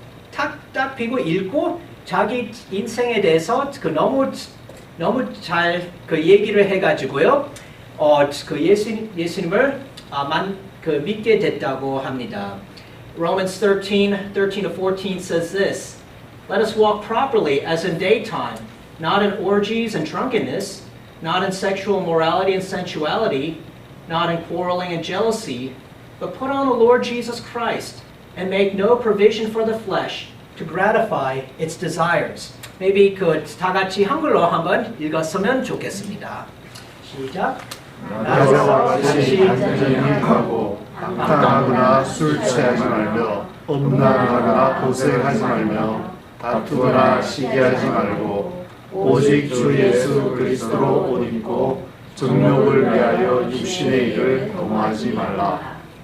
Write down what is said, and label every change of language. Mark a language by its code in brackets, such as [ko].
[ko] 딱 피고 읽고 자기 인생에 대해서 너무 잘 그 얘기를 해가지고요. 그 예수님을 믿게 됐다고 합니다. [en] Romans 13:14 says this, Let us walk properly as in daytime, not in orgies and drunkenness, not in sexual immorality and sensuality, not in quarreling and jealousy, but put on the Lord Jesus Christ and make no provision for the flesh to gratify its desires. [ko] Maybe 다 같이 한글로 한번 읽었으면 좋겠습니다. 시작. 나와 같이 단전히 하고 방탕하거나 술 취하지 말며 음란하거나 고색하지 말며 다투거나 시기하지 말고 오직 주 예수 그리스도로 옷 입고 정욕을 위하여 육신의 일을 도모하지 말라.